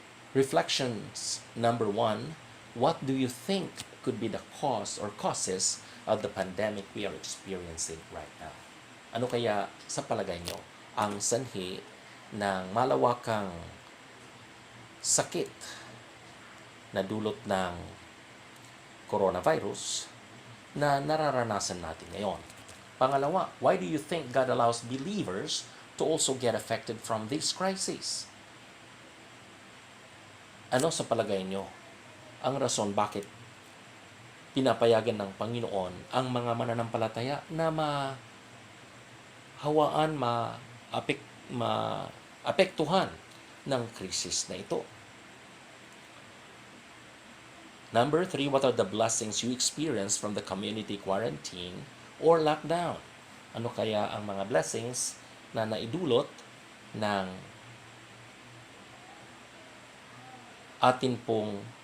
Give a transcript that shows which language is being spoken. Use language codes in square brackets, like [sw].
[en] Reflections number 1, what do you think could be the cause or causes of the pandemic we are experiencing right now? [tl] Ano kaya sa palagay nyo ang sanhi ng malawakang sakit na dulot ng coronavirus na nararanasan natin ngayon? [en] Pangalawa, why do you think God allows believers to also get affected from this crisis? [tl] Ano sa palagay nyo ang rason bakit pinapayagan ng Panginoon ang mga mananampalataya na mahawaan, maapektuhan ng krisis na ito? [en] Number 3, what are the blessings you experience from the community quarantine or lockdown? [tl] Ano kaya ang mga blessings na naidulot ng atin pong